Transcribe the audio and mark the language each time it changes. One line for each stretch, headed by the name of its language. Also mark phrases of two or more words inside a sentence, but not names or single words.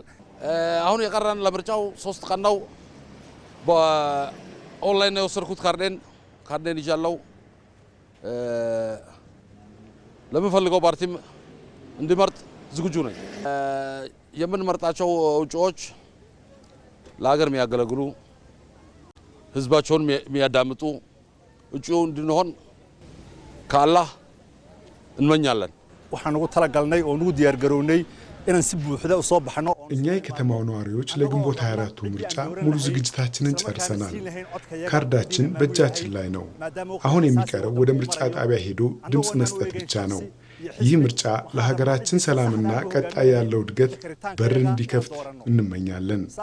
Amharic: አሁን የቀረን ለምርጫው 3 ቀን ነው። በኦንላይን ነው የወሰድኩት ካርዴን ይዣለሁ። ለምንፈልገው ፓርቲም እንዲመርጥ ዝግጁ ነኝ። የምንመርጣቸው እጩዎች ለሀገር የሚያገለግሉ ህዝባቸውን የሚያዳምጡ እጩ እንድንሆን ከአላህ እንመኛለን።
Somali: waxaan ugu talagalnay oo ugu diyaar garownay inaan si buuxda u soo baxno
Amharic: እኛ የከተማው ነዋሪዎች ለግንቦት 24ቱ ምርጫ ሙሉ ዝግጅታችንን ጨርሰናል። ካርዳችን በእጃችን ላይ ነው። አሁን የሚቀረው ወደ ምርጫ ጣቢያ ሄዶ ድምፅ መስጠት ብቻ ነው። ይህ ምርጫ ለሀገራችን ሰላምና ቀጣይ ያለው እድገት በር እንዲከፍት እንመኛለን።